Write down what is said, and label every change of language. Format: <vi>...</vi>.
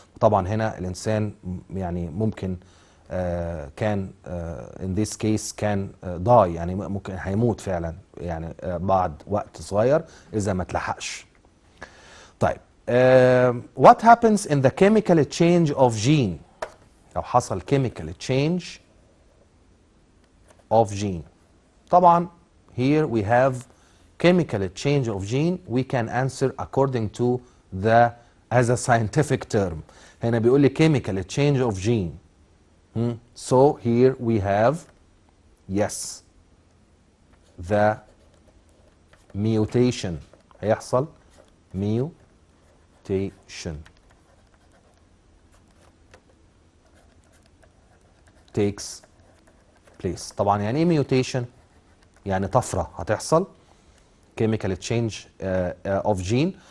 <ar>طبعا هنا الانسان يعني ممكن كان</ar> <en>in this case</en> <ar>كان die، يعني ممكن هيموت فعلا يعني بعد وقت صغير اذا ما اتلحقش.</ar> <en>طيب what happens in the chemical change of gene؟</en> <ar>لو حصل</ar> <en>chemical change of gene، طبعا here we have chemical change of gene we can answer according to the as a scientific term.</en> <ar>هنا بيقول لي</ar> <en>chemical change of gene. So here we have yes the mutation.</en> <ar>هيحصل</ar> <en>mutation takes place.</en> <ar>طبعا يعني ايه mutation؟ يعني طفرة هتحصل</ar> <en>chemical change of gene.</en>